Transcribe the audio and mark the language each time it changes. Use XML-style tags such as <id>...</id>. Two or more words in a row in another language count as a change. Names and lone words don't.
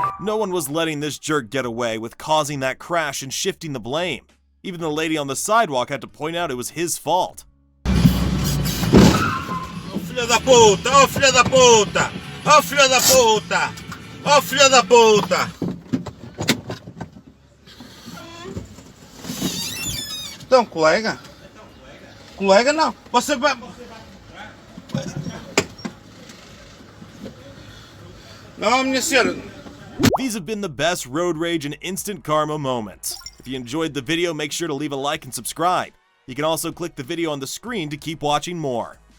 <en>No one was letting this jerk get away with causing that crash and shifting the blame. Even the lady on the sidewalk had to point out it was his fault.</en> <pt>Ô filha da puta! Ô filha da puta! Ô filha da puta! Ô filha da puta! Então, colega? Colega não. Você vai... Não, minha senhora.</pt> <en>These have been the best road rage and instant karma moments. If you enjoyed the video, make sure to leave a like and subscribe. You can also click the video on the screen to keep watching more.</en>